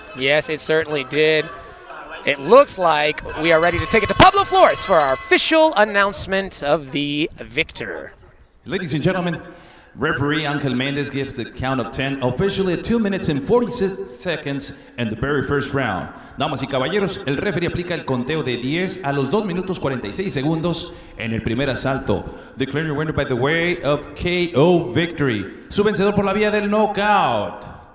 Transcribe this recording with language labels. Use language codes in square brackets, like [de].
[en] Yes, it certainly did. It looks like we are ready to take it to Pablo Flores for our official announcement of the victor. Ladies and gentlemen, referee Angel Mendez gives the count of 10, officially at 2 minutes and 46 seconds in the very first round. [es] Damas y caballeros, el referee aplica el conteo de 10 a los 2 minutos 46 segundos en el primer asalto. [en] Declaring your winner by the way of KO victory. [es] Su vencedor por la vía del knockout.